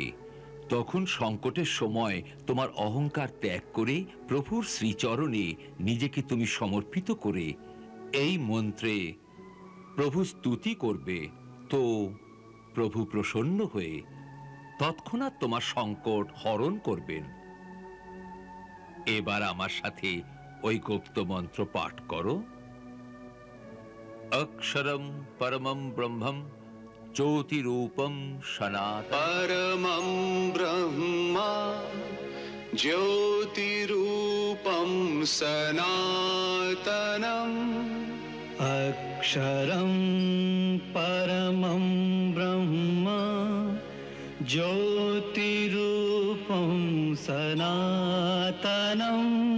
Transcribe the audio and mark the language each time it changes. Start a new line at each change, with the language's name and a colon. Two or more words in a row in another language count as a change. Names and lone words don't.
Bangla: তখন সংকটের সময় তোমার অহংকার ত্যাগ করে প্রভুর শ্রীচরণে নিজেকে তুমি সমর্পিত করে এই মন্ত্রে প্রভু স্তুতি করবে, তো প্রভু প্রসন্ন হয়ে তৎক্ষণাৎ তোমার সংকট হরণ করবেন। এবার আমার সাথে ওই গুপ্ত মন্ত্র পাঠ করো।
Sanskrit: অক্ষরম পরমম ব্রহ্মম জ্যোতিরূপম সনাতনম। परमं ब्रह्मा ज्योतिरूपं सनातनम् अक्षरं परमं ब्रह्म ज्योतिरूपं सनातनम्